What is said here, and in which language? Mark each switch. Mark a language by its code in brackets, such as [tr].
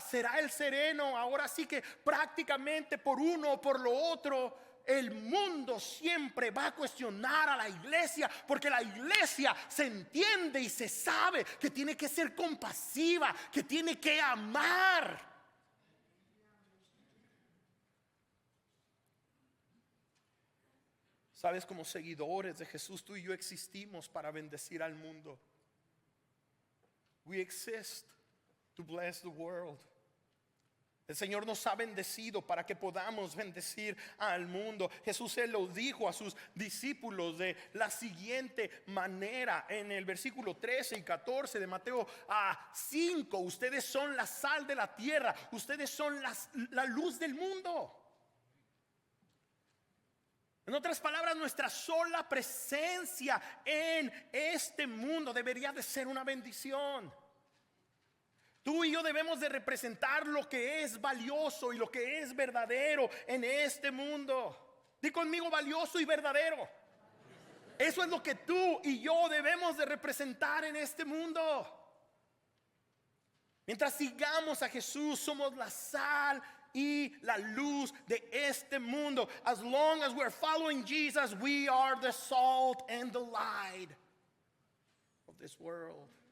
[es] Será el sereno. Ahora sí que prácticamente por uno o por lo otro, el mundo siempre va a cuestionar a la iglesia, porque la iglesia se entiende y se sabe que tiene que ser compasiva, que tiene que amar. Sabes, como seguidores de Jesús, tú y yo existimos para bendecir al mundo. [en] We exist to bless the world. [es] El Señor nos ha bendecido para que podamos bendecir al mundo. Jesús se lo dijo a sus discípulos de la siguiente manera en el versículo 13 y 14 de Mateo 5. Ustedes son la sal de la tierra, ustedes son la luz del mundo. En otras palabras, nuestra sola presencia en este mundo debería de ser una bendición. Tú y yo debemos de representar lo que es valioso y lo que es verdadero en este mundo. Di conmigo: valioso y verdadero. Eso es lo que tú y yo debemos de representar en este mundo. Mientras sigamos a Jesús, somos la sal y la luz de este mundo. [en] As long as we're following Jesus, we are the salt and the light of this world.